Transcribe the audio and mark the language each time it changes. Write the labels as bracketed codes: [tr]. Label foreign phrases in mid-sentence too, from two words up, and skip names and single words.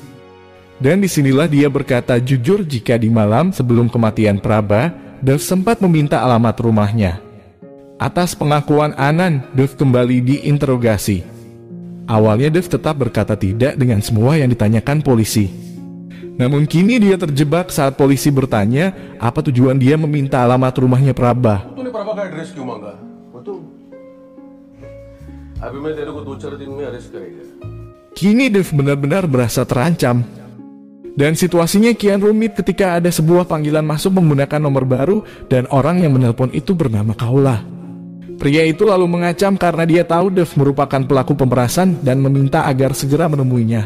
[id] Dan disinilah dia berkata jujur jika di malam sebelum kematian Praba, Dev sempat meminta alamat rumahnya. Atas pengakuan Anan, Dev kembali diinterogasi. Awalnya Dev tetap berkata tidak dengan semua yang ditanyakan polisi. Namun kini dia terjebak saat polisi bertanya apa tujuan dia meminta alamat rumahnya Praba. [hi] तूने प्रभा का एड्रेस क्यों मांगा? वो तो अभी मैं तेरे को 2-4 दिन में अरेस्ट करेगा. [id] Kini Dev benar-benar berasa terancam. Dan situasinya kian rumit ketika ada sebuah panggilan masuk menggunakan nomor baru dan orang yang menelpon itu bernama Kaula. Pria itu lalu mengacam karena dia tahu Dev merupakan pelaku pemerasan dan meminta agar segera menemuinya.